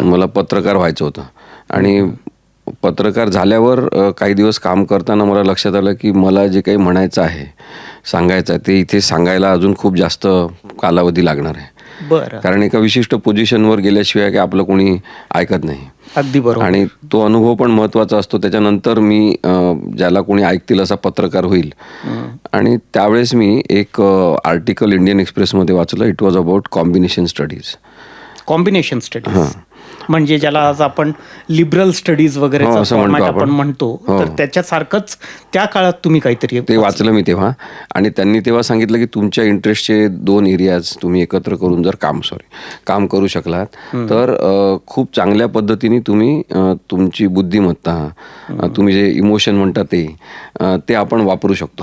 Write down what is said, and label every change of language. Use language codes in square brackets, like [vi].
[mr] मला पत्रकार व्हायचं होतं आणि पत्रकार झाल्यावर काही दिवस काम करताना मला लक्षात आलं की मला जे काही म्हणायचं आहे, सांगायचं आहे, ते इथे सांगायला अजून खूप जास्त कालावधी लागणार आहे. बरं. कारण एका विशिष्ट पोझिशनवर गेल्याशिवाय की आपलं कोणी ऐकत नाही. अगदी बरोबर. आणि तो अनुभव पण महत्त्वाचा असतो. त्याच्यानंतर मी ज्याला कोणी ऐकतील असा पत्रकार होईल. आणि त्यावेळेस मी एक आर्टिकल इंडियन एक्सप्रेसमध्ये वाचलं. [en] It was about combination studies. [mr] Combination studies म्हणजे ज्याला आज आपण लिबरल स्टडीज वगैरे आपण म्हणतो, तर त्याच्यासारखंच त्या काळात तुम्ही काहीतरी ते वाचलं मी तेव्हा. आणि त्यांनी तेव्हा सांगितलं की तुमच्या इंटरेस्टचे 2 एरियाज तुम्ही एकत्र करून जर काम करू शकलात तर खूप चांगल्या पद्धतीने तुम्ही तुमची बुद्धिमत्ता, तुम्ही जे इमोशन म्हणता ते आपण वापरू शकतो,